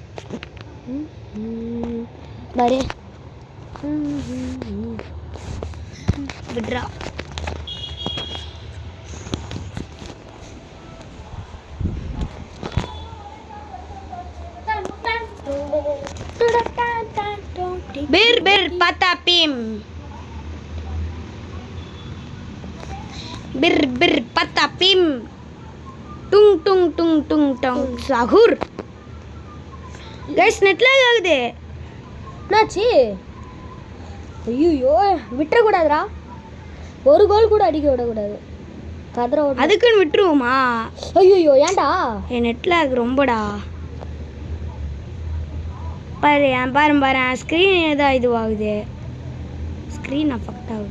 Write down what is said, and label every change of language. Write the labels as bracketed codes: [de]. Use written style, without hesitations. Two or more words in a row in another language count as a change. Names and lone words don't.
[ta] பாரு விட்ரா. Bir patapim. Bir patapim. Tung tung tung tung tung. Sahur. [en] Guys, net lag ஆகுது. [ta] என்னாச்சு? ஐயோ விட்டுறக்கூடாதுடா, ஒரு கோல் கூட அடிக்க விடக்கூடாது. கதற அதுக்குன்னு விட்டுருவோமா? ஐயோ ஏன்டா? என் [en] net lag [ta] ரொம்படா. பாரு பாரு ஸ்க்ரீன் ஏதோ இதுவாகுது, [en] screen affect [ta] ஆகுது.